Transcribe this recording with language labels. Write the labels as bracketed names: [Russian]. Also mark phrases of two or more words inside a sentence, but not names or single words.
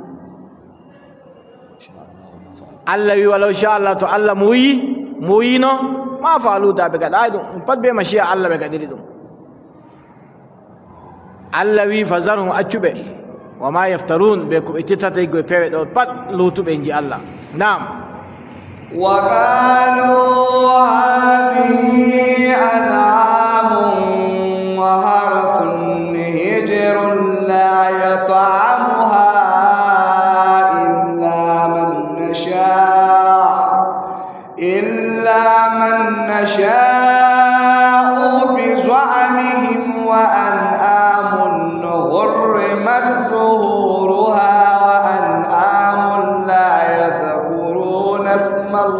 [Fula] allah wi [Arabic] ولو شاء الله [Fula] to allah mo wiyino ma faluda ɓe gaɗayi ɗum pat be machiya allah ɓe gaɗiri ɗum allah wi fazarhum accuɓe [Arabic] وما يفترون [Fula] ɓe ko ɓe tittata e pewe ɗo pat lutuɓe ji allah nam [Arabic] وقالوا هذه أنعام وحرث هجر لا يطعمها إلا من نشاء بزعمهم وأنعام حرمت ظهورها وأنعام لا يذكرون اسم